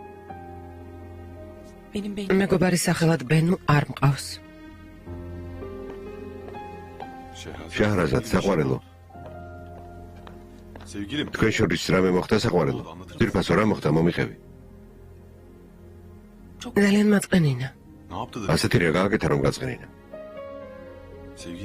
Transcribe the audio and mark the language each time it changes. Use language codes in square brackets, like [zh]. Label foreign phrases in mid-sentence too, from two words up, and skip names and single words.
[ka] მეგობარის სახელად ბენუ არ მყავს. შაჰრაზად, საყვარელო, [tr] Sevgilim. [ka] თქვენ შორის რამე მოხდა საყვარელო? ძირფასო რა მოხდა, მომიხევი. ძალიან მაწყენინა. [tr] Ne yaptı da? [ka] ასეთი რა გააკეთა რომ გაწყენინა? [tr] Sevgilim.